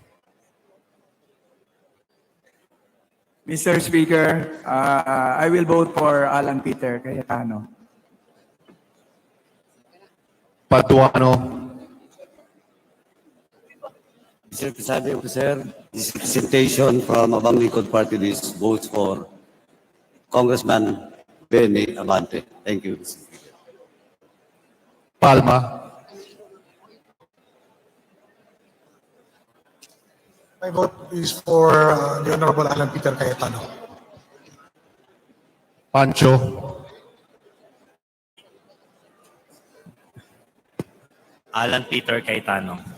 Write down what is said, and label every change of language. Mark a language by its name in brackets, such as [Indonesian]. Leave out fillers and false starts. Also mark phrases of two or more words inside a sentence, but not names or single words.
[English] Mr. Speaker, I will vote for Alan Peter Cayetano. Paduano, Mr. Presiding Officer, this representation from Abang Likod Party List votes for Congressman Benny Abante. Thank you. Palma, My vote is for the Honorable Alan Peter Cayetano. Pancho, Alan Peter Cayetano.